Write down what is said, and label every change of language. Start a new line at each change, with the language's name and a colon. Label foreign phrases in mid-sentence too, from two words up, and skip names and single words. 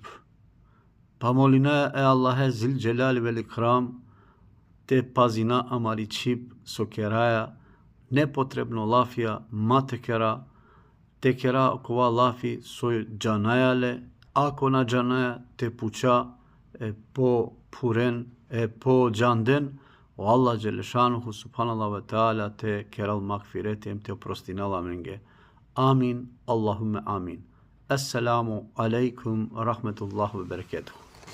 Romany: Pa molina e Allahe
Arabic: ذي الجلال والإكرام
Romany: te pazina amari čib sokeraja nepotrebno lafija matekera tekera kova lafi soj džanajale ako na džanaja te puća po puren po džanden o Allah
Arabic: جل شأنه سبحان الله وتعالى
Romany: te keral makfiretem te oprostinala menge.
Arabic: آمين. اللهم آمين. السلام عليكم رحمة الله وبركاته.